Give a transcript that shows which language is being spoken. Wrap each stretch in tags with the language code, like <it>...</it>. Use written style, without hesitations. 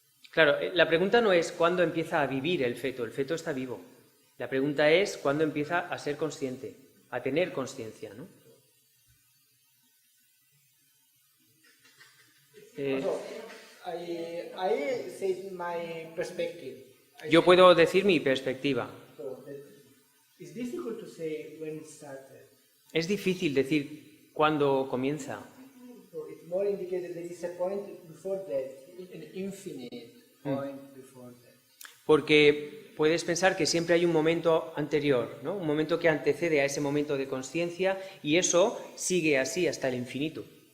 <es>claro, la pregunta no es cuándo empieza a vivir el feto está vivo. La pregunta es cuándo empieza a ser consciente, a tener conciencia, ¿no?</es> <en>So, I say my perspective.</en> <es>Yo puedo decir mi perspectiva.</es> <en>So that it's difficult to say when it started.</en> <es>Es difícil decir cuándo comienza,</es> <en>So it's more indicated there is a point before that, an infinite point before that.</en> <es>porque puedes pensar que siempre hay un momento anterior, ¿no? Un momento que antecede a ese momento de conciencia y eso sigue así hasta el infinito.</es>